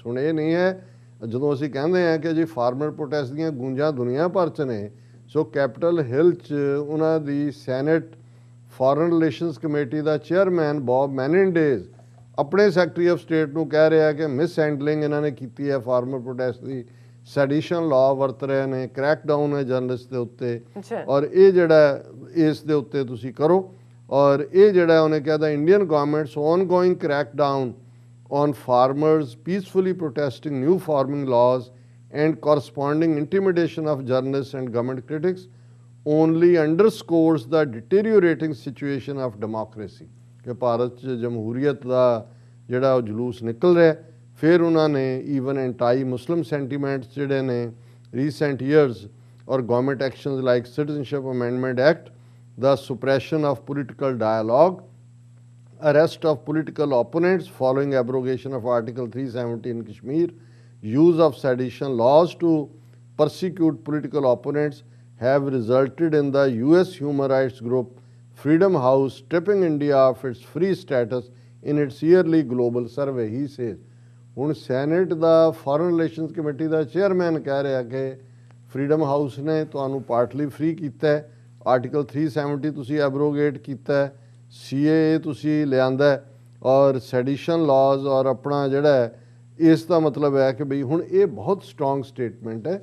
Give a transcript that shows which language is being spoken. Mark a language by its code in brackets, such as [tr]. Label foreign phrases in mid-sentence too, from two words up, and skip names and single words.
[pa] ਹੁਣ ਇਹ ਨਹੀਂ ਹੈ ਜਦੋਂ ਅਸੀਂ ਕਹਿੰਦੇ ਹਾਂ ਕਿ ਜੀ [en] farmer protest [pa] ਦੀਆਂ ਗੂੰਜਾਂ ਦੁਨੀਆ ਭਰ 'ਚ ਨੇ, ਸੋ ਕੈਪੀਟਲ ਹਿੱਲ 'ਚ ਉਹਨਾਂ ਦੀ ਸੈਨੇਟ ਫੋਰਨ ਰਿਲੇਸ਼ਨਸ ਕਮੇਟੀ ਦਾ ਚੇਅਰਮੈਨ ਬੌਬ ਮੈਨਿੰਡੇਜ਼ ਆਪਣੇ [en] secretary of state [pa] ਨੂੰ ਕਹਿ ਰਿਹਾ ਕਿ [en] mis handling [pa] ਇਹਨਾਂ ਨੇ ਕੀਤੀ ਹੈ [en] farmer protest [pa] ਦੀ, [en] sedition law [pa] ਵਰਤ ਰਹੇ ਨੇ, ਕ੍ਰੈਕਡਾਊਨ ਹੈ ਜਰਨਲਿਸਟ ਦੇ ਉੱਤੇ ਔਰ ਇਹ ਜਿਹੜਾ ਇਸ ਦੇ ਉੱਤੇ ਤੁਸੀਂ ਕਰੋ। ਔਰ ਇਹ ਜਿਹੜਾ ਉਹਨੇ ਕਿਹਾ [en] the Indian government's ongoing crackdown on farmers peacefully protesting new farming laws and corresponding intimidation of journalists and government critics only underscores the deteriorating situation of democracy, [pa] ਕਿ ਭਾਰਤ 'ਚ ਜਮਹੂਰੀਅਤ ਦਾ ਜਿਹੜਾ ਉਹ ਜਲੂਸ ਨਿਕਲ ਰਿਹਾ। ਫਿਰ ਉਹਨਾਂ ਨੇ [en] even anti Muslim sentiments [pa] ਜਿਹੜੇ ਨੇ [en] recent years ਔਰ government actions like citizenship ਅਮੈਂਡਮੈਂਟ ਐਕਟ, the suppression of political dialogue, arrest of political opponents following abrogation of Article 370 in Kashmir, use of sedition laws to persecute political opponents have resulted in the US human rights group Freedom House stripping India of its free status in its yearly global survey, he says. [pa] ਹੁਣ ਸੈਨੇਟ ਦਾ ਫੋਰਨ ਰਿਲੇਸ਼ਨਸ ਕਮੇਟੀ ਦਾ ਚੇਅਰਮੈਨ ਕਹਿ ਰਿਹਾ ਕਿ ਫਰੀडम ਹਾਊਸ ਨੇ ਤੁਹਾਨੂੰ [en] partly free [pa] ਕੀਤਾ ਹੈ, ਆਰਟੀਕਲ 370 ਤੁਸੀਂ ਐਬਰੋਗੇਟ ਕੀਤਾ ਹੈ, CAA ਤੁਸੀਂ ਲਿਆਂਦਾ ਔਰ [en] sedition laws [pa] ਔਰ ਆਪਣਾ ਜਿਹੜਾ ਇਸ ਦਾ ਮਤਲਬ ਹੈ ਕਿ ਬਈ ਹੁਣ ਇਹ ਬਹੁਤ [en] strong statement [pa] ਹੈ।